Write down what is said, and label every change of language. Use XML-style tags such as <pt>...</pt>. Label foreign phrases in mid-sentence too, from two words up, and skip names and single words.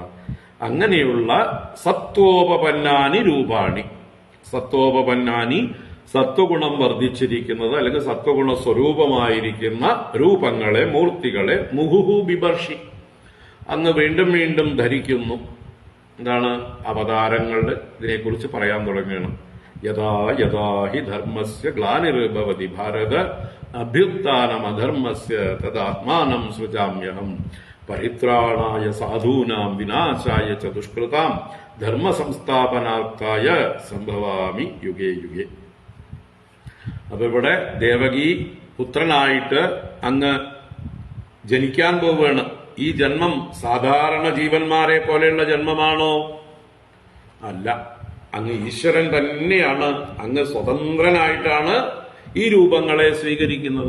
<ml>അങ്ങനെയുള്ള</ml> <sa>സത്വോപപന്നാനി രൂപാണി,</sa> <ml>സത്വോപപന്നാനി സത്വഗുണം വർദ്ധിച്ചിരിക്കുന്നത് അല്ലെങ്കിൽ സത്വഗുണ സ്വരൂപമായിരിക്കുന്ന രൂപങ്ങളെ, മൂർത്തികളെ</ml> <sa>മുഹുഹു ബിബർഷി</sa> <ml>അങ്ങ് വീണ്ടും വീണ്ടും ധരിക്കുന്നു. എന്താണ് അവതാരങ്ങളുടെ ഇതിനെക്കുറിച്ച് പറയാൻ തുടങ്ങുകയാണ്.</ml> <sa>യഥാ യഥാ ഹി ധർമ്മസ്യ ഗ്ലാനിർഭവതി ഭാരത അഭ്യുത്ഥാനമധർമ്മസ്യ തദാത്മാനം സൃജാമ്യഹം പരിത്രാണായ സാധൂനാം വിനാശായ ച ദുഷ്കൃതാം ധർമ്മ സംസ്ഥാപനാർത്ഥായ സംഭവാമി യുഗേ യുഗേ.</sa> <ml>അപ്പൊ ഇവിടെ ദേവകി പുത്രനായിട്ട് അങ്ങ് ജനിക്കാൻ പോവുകയാണ്. ഈ ജന്മം സാധാരണ ജീവന്മാരെ പോലെയുള്ള ജന്മമാണോ? അല്ല, അങ്ങ് ഈശ്വരൻ തന്നെയാണ്. അങ്ങ് സ്വതന്ത്രനായിട്ടാണ് ഈ രൂപങ്ങളെ സ്വീകരിക്കുന്നത്.</ml>